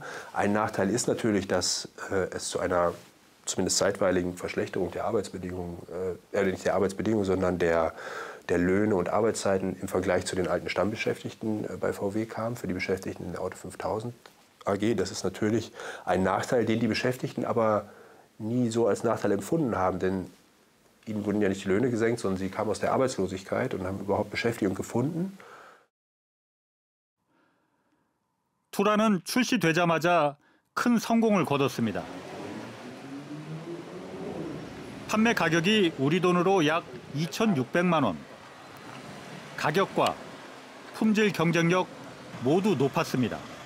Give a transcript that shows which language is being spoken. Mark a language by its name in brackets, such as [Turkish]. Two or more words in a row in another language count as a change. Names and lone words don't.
[German] Ein Nachteil ist natürlich, dass es zu einer zumindest zeitweiligen Verschlechterung der Arbeitsbedingungen, nicht der Arbeitsbedingungen, sondern der Löhne und Arbeitszeiten im Vergleich zu den alten Stammbeschäftigten bei VW kam, für die Beschäftigten in der Auto 5000 AG. Das ist natürlich ein Nachteil, den die Beschäftigten aber nie so als Nachteil empfunden haben, denn ihnen wurden ja nicht die Löhne gesenkt, sondern sie kamen aus der Arbeitslosigkeit und haben überhaupt Beschäftigung gefunden. [Korean] 투라는 출시되자마자 큰 성공을 거뒀습니다. 판매 가격이 우리 돈으로 약 2,600만 원. 가격과 품질 경쟁력 모두 높았습니다.